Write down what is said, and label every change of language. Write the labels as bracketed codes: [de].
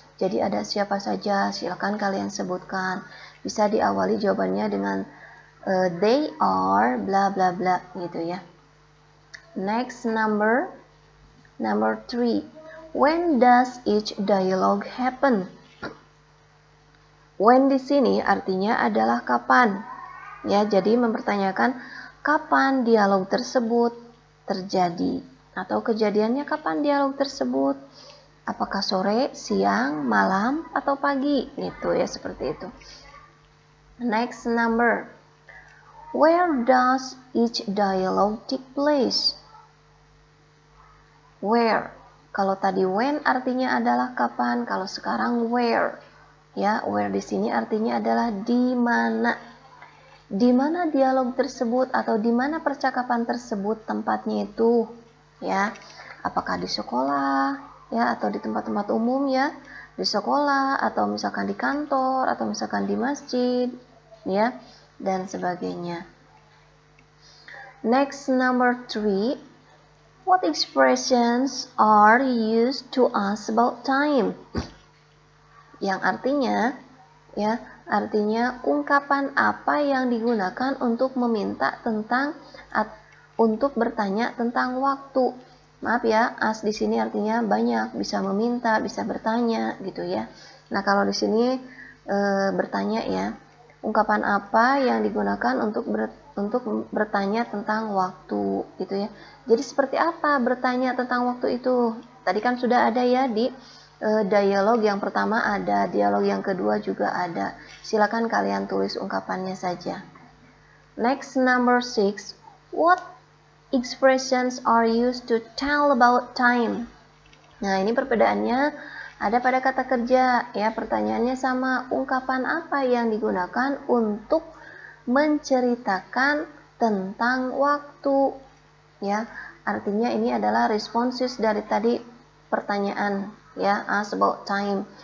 [id] Jadi ada siapa saja, silakan kalian sebutkan. Bisa diawali jawabannya dengan [en] they are [id] bla bla bla gitu ya. [en] Next Number 3. When does each dialogue happen? [id] When di sini artinya adalah kapan. Ya, jadi mempertanyakan kapan dialog tersebut terjadi atau kejadiannya kapan dialog tersebut. Apakah sore, siang, malam atau pagi? Gitu ya, seperti itu. [en] Next Number. Where does each dialogue take place? Where. [id] Kalau tadi when artinya adalah kapan, kalau sekarang where. Ya, where di sini artinya adalah di mana. Di mana dialog tersebut atau di mana percakapan tersebut tempatnya itu, ya. Apakah di sekolah, ya, atau di tempat-tempat umum ya, di sekolah atau misalkan di kantor atau misalkan di masjid, ya, dan sebagainya. [en] Next Number 3. What expressions are used to ask about time? [id] Yang artinya, ya, artinya ungkapan apa yang digunakan untuk meminta tentang untuk bertanya tentang waktu. Maaf ya, ask di sini artinya banyak, bisa meminta, bisa bertanya gitu ya. Nah, kalau di sini bertanya ya, ungkapan apa yang digunakan untuk bertanya tentang waktu gitu ya. Jadi seperti apa bertanya tentang waktu itu? Tadi kan sudah ada ya di dialog yang pertama ada, dialog yang kedua juga ada. Silakan kalian tulis ungkapannya saja. [en] Next Number 6. What expressions are used to tell about time? [id] Nah, ini perbedaannya ada pada kata kerja ya. Pertanyaannya sama, ungkapan apa yang digunakan untuk menceritakan tentang waktu ya. Artinya ini adalah responses dari tadi pertanyaan ya, [en] ask about time.